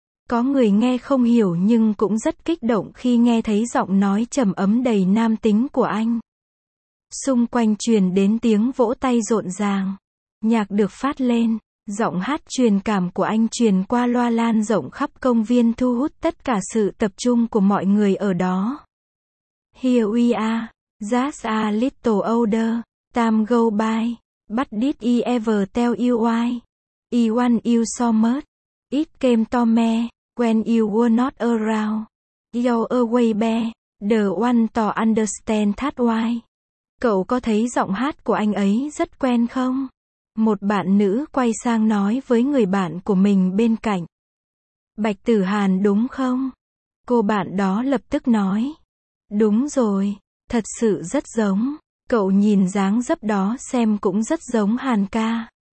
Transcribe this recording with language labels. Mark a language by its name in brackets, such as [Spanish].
[Vietnamese] Có người nghe không hiểu nhưng cũng rất kích động khi nghe thấy giọng nói trầm ấm đầy nam tính của anh. Xung quanh truyền đến tiếng vỗ tay rộn ràng. Nhạc được phát lên, giọng hát truyền cảm của anh truyền qua loa lan rộng khắp công viên thu hút tất cả sự tập trung của mọi người ở đó. [English] Here we are, just a little older, time go by, but did I ever tell you why? I want you so much, it came to me, when you were not around, you're a way better, the one to understand that why. [Vietnamese] Cậu có thấy giọng hát của anh ấy rất quen không? Một bạn nữ quay sang nói với người bạn của mình bên cạnh. Bạch Tử Hàn đúng không? Cô bạn đó lập tức nói. Đúng rồi, thật sự rất giống. Cậu nhìn dáng dấp đó xem cũng rất giống Hàn ca.